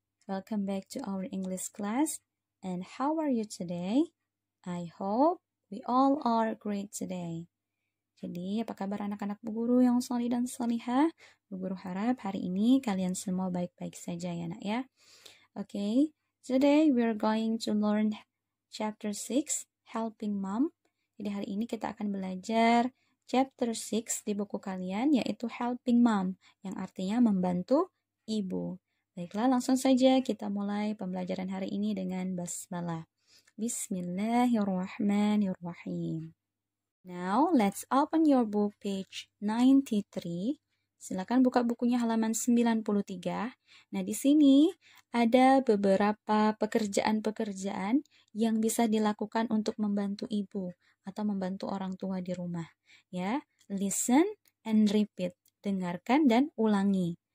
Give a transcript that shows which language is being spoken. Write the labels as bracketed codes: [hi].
[en] Welcome back to our English class. And how are you today? I hope we all are great today. [id] Jadi, apa kabar anak-anak Bu Guru yang salih dan salihah? Bu Guru harap hari ini kalian semua baik-baik saja ya, Nak ya. [en] Okay, today we are going to learn chapter 6, Helping Mom. [id] Jadi hari ini kita akan belajar chapter 6 di buku kalian, yaitu Helping Mom, yang artinya membantu ibu. Baiklah, langsung saja kita mulai pembelajaran hari ini dengan basmalah. [ar] Bismillahirrahmanirrahim. [en] Now, let's open your book page 93. [id] Silakan buka bukunya halaman 93. Nah, di sini ada beberapa pekerjaan-pekerjaan yang bisa dilakukan untuk membantu ibu atau membantu orang tua di rumah. Ya, [en] listen and repeat. [id] Dengarkan dan ulangi.